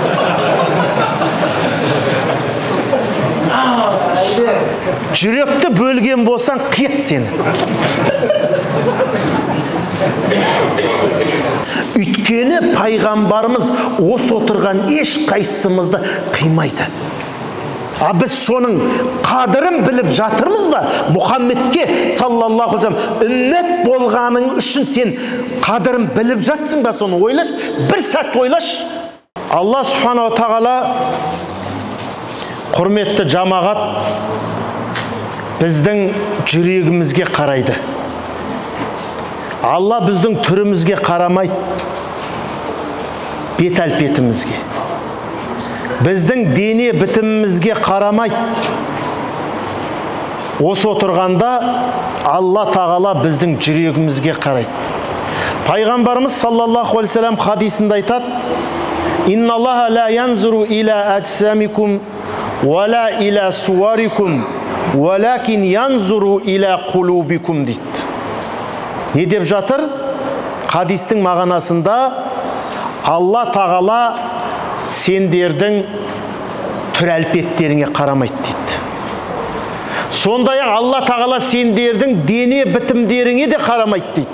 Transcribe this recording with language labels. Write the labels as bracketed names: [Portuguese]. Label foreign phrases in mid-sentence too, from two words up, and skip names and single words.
[Kazakh] Жүректі бөлген болсаң қият сені. Өйткені пайғамбарымыз осы отырған еш қайсымызды қимайды. Біз соның қадірін біліп жатырмыз ба? Мұхаммедке [Arabic] صلى الله عليه وسلم [Kazakh] үммет болғаның үшін сен қадірін біліп жатсың ба? Соны ойлаш, бір сәт ойлаш. [Arabic] الله سبحانه وتعالى, [Kazakh] құрметті жамағат, біздің жүрегімізге қарайды. Алла біздің түрімізге қарамайды, бет-әлпетімізге. Біздің дене бітімімізге қарамайды. Осы отырғанда Алла тағала біздің жүрегімізге қарайды. Пайғамбарымыз [Arabic] صلى الله عليه وسلم [Kazakh] хадисінде айтады: [Arabic] «إن الله لا ينظر إلى أجسامكم ولا إلى صوركم ولكن ينظر إلى قلوبكم» дейді. [Kazakh] Не деп жатыр? Хадистің мағынасында Алла тағала сендердің түр-әлпеттеріңе қарамайды дейді. Сондай-ақ Алла тағала сендердің дене бітімдеріңе де қарамайды дейді.